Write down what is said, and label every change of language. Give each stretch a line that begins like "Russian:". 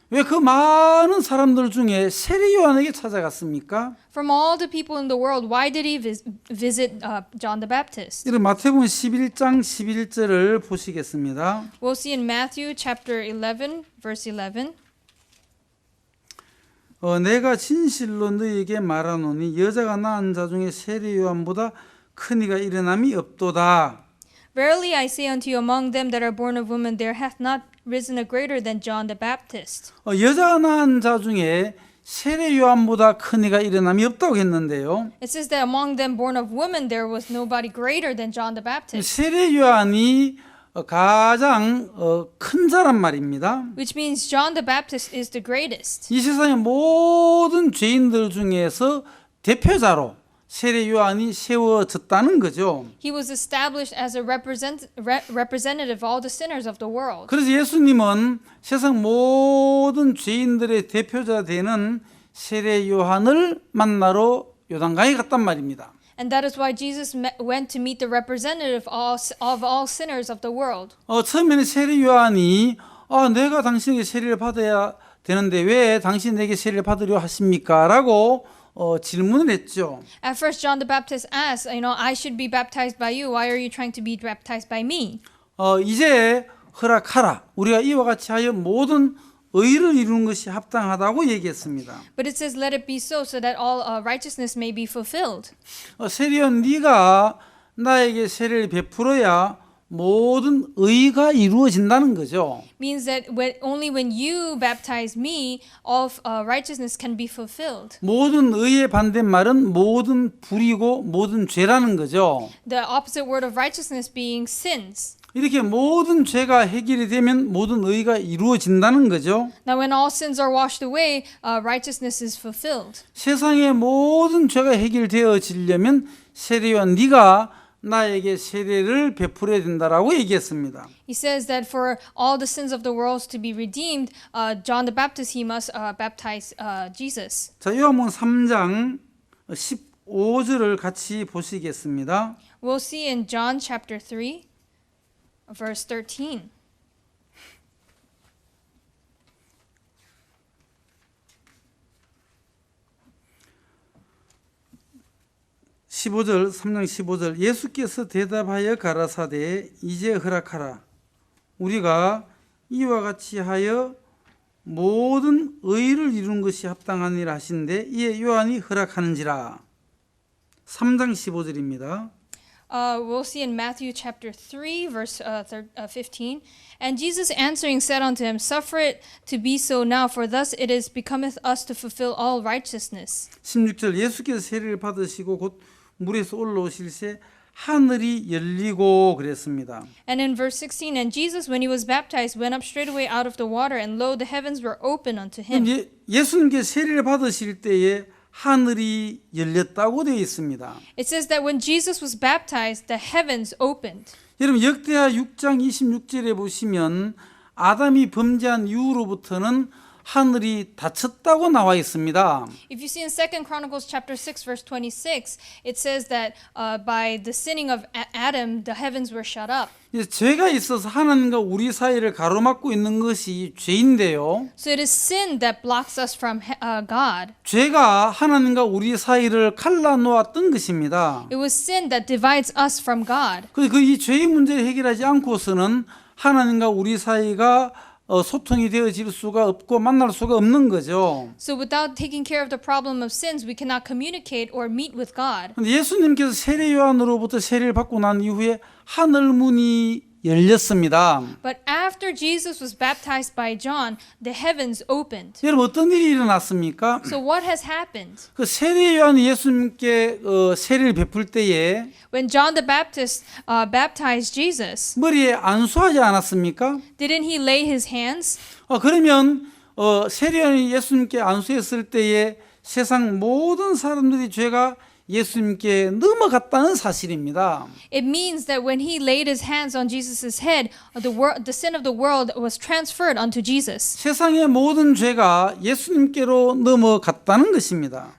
Korean: 왜 그 많은 사람들 중에 세례 요한에게 찾아갔습니까?
English: From all the people in the world, why did he visit John the Baptist?
Korean: 이런 마태복음 11장 11절을 보시겠습니다.
English: We'll see in Matthew chapter 11, verse 11.
Korean: 내가 진실로 너희에게 말하노니 여자가 낳은 자 중에 세례 요한보다 큰 이가 일어남이 없도다.
English: Verily I say unto you, among them that are born of woman, there hath not risen a greater than John the Baptist.
Korean: 여자가 낳은 자 중에 세례 요한보다 큰 이가 일어남이 없다고 했는데요.
English: It says that among them born of woman, there was nobody greater than John the Baptist.
Korean: 세례 요한이 가장 큰 자란 말입니다.
English: Which means John the Baptist is the greatest.
Korean: 이 세상의 모든 죄인들 중에서 대표자로 세례 요한이 세워졌다는 거죠.
English: He was established as a representative of all the sinners of the world.
Korean: 그래서 예수님은 세상 모든 죄인들의 대표자 되는 세례 요한을 만나러 요단강에 갔단 말입니다.
English: And that is why Jesus went to meet the representative of all sinners of the world.
Korean: 처음에는 세례 요한이 내가 당신에게 세례를 받아야 되는데 왜 당신에게 세례를 받으려 하십니까? 라고 질문을 했죠.
English: At first, John the Baptist asked, I should be baptized by you. Why are you trying to be baptized by me?
Korean: 이제 허락하라. 우리가 이와 같이 하여 모든 의를 이루는 것이 합당하다고 얘기했습니다.
English: But it says, let it be so that all righteousness may be fulfilled.
Korean: 세례요한 네가 나에게 세례를 베풀어야 모든 의가 이루어진다는 거죠.
English: Means that only when you baptize me, all righteousness can be fulfilled.
Korean: 모든 의의 반대말은 모든 불이고 모든 죄라는 거죠.
English: The opposite word of righteousness being sins.
Korean: 이렇게 모든 죄가 해결이 되면 모든 의가 이루어진다는 거죠.
English: Now when all sins are washed away, righteousness is fulfilled.
Korean: 세상의 모든 죄가 해결되어지려면 세례요한 네가 나에게 세례를 베풀어야 된다라고 얘기했습니다.
English: He says that for all the sins of the world to be redeemed, John the Baptist, he must baptize Jesus.
Korean: 자, 요한복음 3장 15절을 같이 보시겠습니다.
English: We'll see in John chapter 3, verse 13.
Korean: (15절) 3장 15절 예수께서 대답하여 가라사대 이제 허락하라 우리가 이와 같이 하여 모든 의를 이루는 것이 합당하니라 하신데 이에 요한이 허락하는지라. 3장 15절입니다.
English: We'll see in Matthew chapter 3, verse 15. And Jesus answering said unto him, Suffer it to be so now, for thus it is becometh us to fulfill all righteousness.
Korean: 16절 예수께서 세례를 받으시고 곧 물에서 올라오실새 하늘이 열리고 그랬습니다.
English: And in verse 16, and Jesus, when he was baptized, went up straightway out of the water, and lo, the heavens were open unto him.
Korean: 예수님께 세례를 받으실 때에 하늘이 열렸다고 되어 있습니다.
English: It says that when Jesus was baptized, the heavens opened.
Korean: 여러분 역대하 6장 26절에 보시면 아담이 범죄한 이후로부터는 하늘이 닫혔다고 나와 있습니다.
English: If you see in 2 Chronicles chapter 6 verse 26, it says that by the sinning of Adam, the heavens were shut up.
Korean: 죄가 있어서 하나님과 우리 사이를 가로막고 있는 것이 죄인데요.
English: So it is sin that blocks us from God.
Korean: 죄가 하나님과 우리 사이를 갈라놓았던 것입니다.
English: It was sin that divides us from God.
Korean: 이 죄의 문제를 해결하지 않고서는 하나님과 우리 사이가 소통이 되어질 수가 없고 만날 수가 없는 거죠.
English: So without taking care of the problem of sins, we cannot communicate or meet with God.
Korean: 근데 예수님께서 세례 요한으로부터 세례를 받고 난 이후에 하늘 문이 열렸습니다.
English: But after Jesus was baptized by John, the heavens opened.
Korean: 여러분 어떤 일이 일어났습니까?
English: So what has happened?
Korean: 그 세례 요한이 예수님께 세례를 베풀 때에
English: When John the Baptist baptized Jesus,
Korean: 머리에 안수하지 않았습니까?
English: didn't he lay his hands?
Korean: 그러면 세례 요한이 예수님께 안수했을 때에 세상 모든 사람들이 죄가 예수님께 넘어갔다는 사실입니다.
English: It means that when he laid his hands on Jesus' head, the sin of the world was transferred unto Jesus.
Korean: 세상의 모든 죄가 예수님께로 넘어갔다는 것입니다.